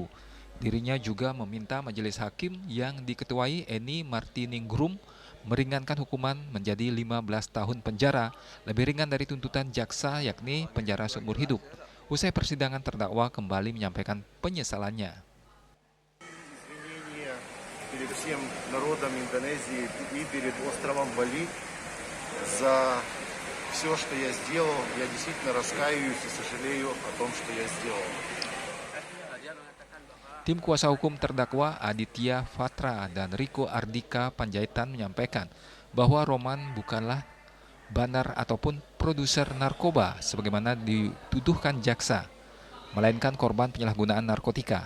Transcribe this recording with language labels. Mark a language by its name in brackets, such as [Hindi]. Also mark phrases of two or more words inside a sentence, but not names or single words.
[Indonesian] Dirinya juga meminta majelis hakim yang diketuai Eni Martiningrum meringankan hukuman menjadi 15 tahun penjara, lebih ringan dari tuntutan jaksa yakni penjara seumur hidup. Usai persidangan, terdakwa kembali menyampaikan penyesalannya. [Russian] Перед всем народом Индонезии и перед островом Бали за все, что я сделал. Я действительно раскаиваюсь и сожалею о том, что я сделал. [Indonesian] Tim kuasa hukum terdakwa Aditya Fatra dan Riko Ardika Panjaitan menyampaikan bahwa Roman bukanlah bandar ataupun produser narkoba sebagaimana dituduhkan jaksa, melainkan korban penyalahgunaan narkotika.